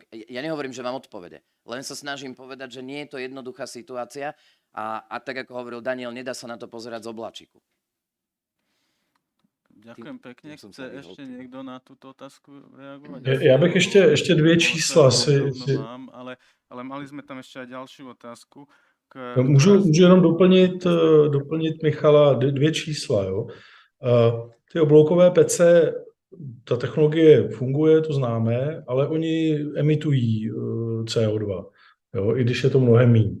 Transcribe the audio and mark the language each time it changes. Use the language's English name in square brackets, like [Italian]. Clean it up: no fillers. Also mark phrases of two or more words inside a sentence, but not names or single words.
[Slovak] Ja nehovorím, že mám odpovede. Len sa snažím povedať, že nie je to jednoduchá situácia a tak, ako hovoril Daniel, nedá sa na to pozerať z oblačíku. Ďakujem pekne. Chce ešte niekto na túto otázku reagovať? [Czech] Já bych ještě dvě čísla [Slovak] Mám, ale mali sme tam ešte aj ďalšiu otázku. [Czech] Můžu jenom doplnit Michala dvě čísla. Jo? Ty obloukové pece, ta technologie funguje, to známe, ale oni emitují CO2, jo? I když je to mnohem méně.